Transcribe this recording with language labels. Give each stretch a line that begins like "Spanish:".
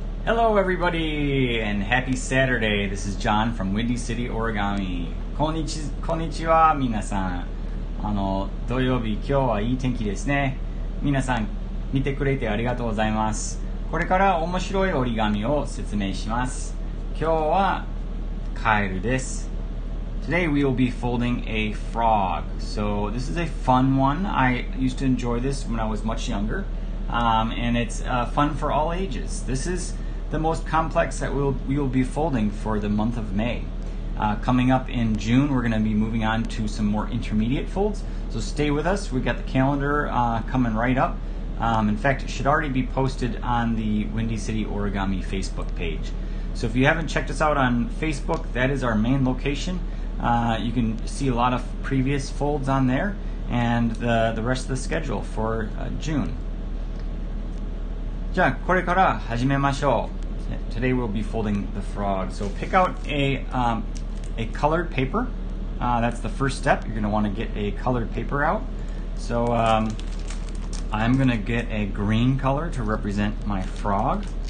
English: Hello everybody and happy Saturday. This is John from Windy City, Origami.
Japanese: こんにちは皆さん。土曜日今日はいい天気ですね。皆さん見てくれてありがとうございます。これから面白い折り紙を説明します。今日はカエルです。
English: Today we will be folding a frog. So this is a fun one. I used to enjoy this when I was much younger. And it's fun for all ages. This is the most complex that we will be folding for the month of May. Coming up in June, we're going to be moving on to some more intermediate folds. So stay with us. We've got the calendar coming right up. In fact, it should already be posted on the Windy City Origami Facebook page. So if you haven't checked us out on Facebook, that is our main location. You can see a lot of previous folds on there and the rest of the schedule for June.
Japanese: じゃあこれから始めましょう。
English: Today we'll be folding the frog. So pick out a colored paper. That's the first step. You're going to want to get a colored paper out. So I'm going to get a green color to represent my frog.